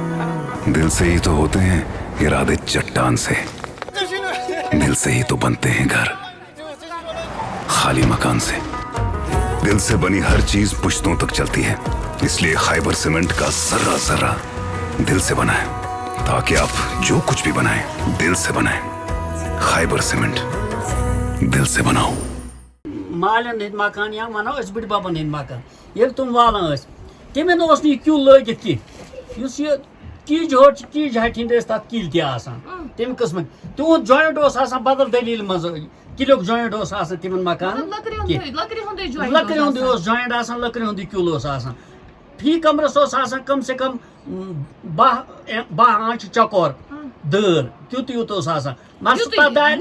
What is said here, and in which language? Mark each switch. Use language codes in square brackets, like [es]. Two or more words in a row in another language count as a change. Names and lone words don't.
[ur] دل سے ہی تو ہوتے ہیں ارادے چٹان سے، دل سے ہی تو بنتے ہیں گھر خالی مکان سے. دل سے بنی ہر چیز پشتوں تک چلتی ہے، اس لیے خیبر سیمنٹ کا ذرہ ذرہ دل سے بنا ہے تاکہ آپ جو کچھ بھی بنائیں دل سے بنائیں. خیبر سیمنٹ دل سے بناؤ. [ks] مالین ہند مکان یا ونو اس بڑ بابن ہند مکان یل تم والان تمن اس کیل لگت کی اس یہ کیج ہٹ کیج ہٹ ہند تک کل تہ تمہ قسم تہد جوائنٹ بدل دلیل مز کلیک جوائنٹ تمن مکان لکڑ ہند جوائنٹ لکڑ ہند کل فی کمرس کم سے کم 12 آنچ چکور دٲر تیُت یوٗت اوس آسان مگر تَتھ دارِ